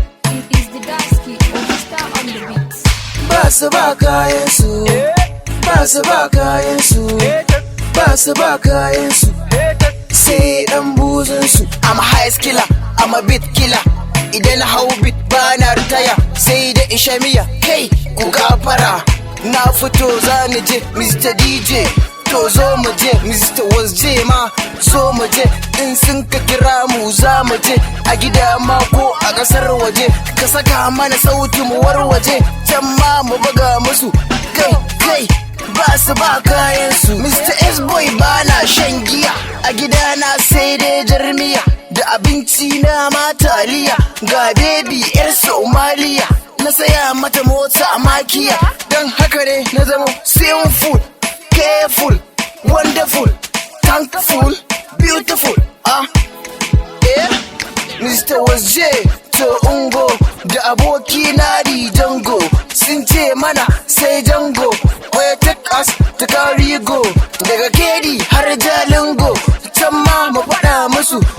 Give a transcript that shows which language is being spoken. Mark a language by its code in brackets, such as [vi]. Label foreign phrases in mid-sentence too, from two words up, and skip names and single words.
[en] It is the Daski, Augusta on the beats. [ha] Ba su ba kayan su. Ba su ba kayan su, ba su ba kayan su. Sai ɗan buzun su. [en] I'm a high skiller, I'm a beat killer. [ha] Idan na hau beat ba na ritaya, sai da in sha miya. Kai, ku gafara, na fito za ni je, Mister D J. To zo mu je, Mister Was J ma. So mu je, in sun ka kira mu za mu je, a gida ma ko a ƙasar waje, ka saka mana sauti mu warwaje, can ma mu buga musu, kai, kai, ba su ba kayan su. Mister S-Boy ba na shan giya, a gida na sai dai jar miya, da abinci na ma taliya, ga baby yar Somaliya, na saya mata mota makiya, don haka ne na zama sinful. [en] Careful, wonderful, thankful, beautiful. [ha] Ah, eh, Mister Wazze, to ungo, da aboki na Di Dango. Sun ce mana sai Dango, wai [en] take us to Karigo. [ha] Daga Kedi har Jalingo, can ma mu faɗa musu.